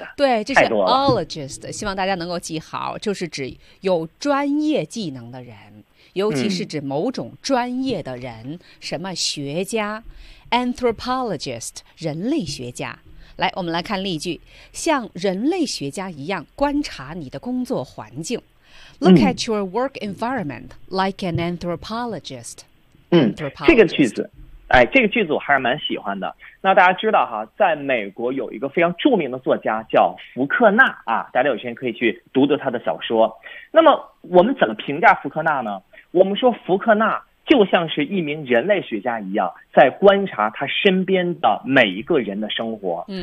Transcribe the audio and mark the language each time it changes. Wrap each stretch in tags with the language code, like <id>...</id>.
<zh>对，这些 ologist 希望大家能够记好，就是指有专业技能的人，尤其是指某种专业的人、嗯、什么学家Anthropologist 人类学家。来，我们来看例句，像人类学家一样观察你的工作环境。</zh> <en>Look at your work environment like an anthropologist.</en> <zh>这个句子哎，这个句子我还是蛮喜欢的。那大家知道哈，在美国有一个非常著名的作家叫福克纳啊，大家有时间可以去读读他的小说。那么我们怎么评价福克纳呢？我们说福克纳就像是一名人类学家一样，在观察他身边的每一个人的生活。</zh>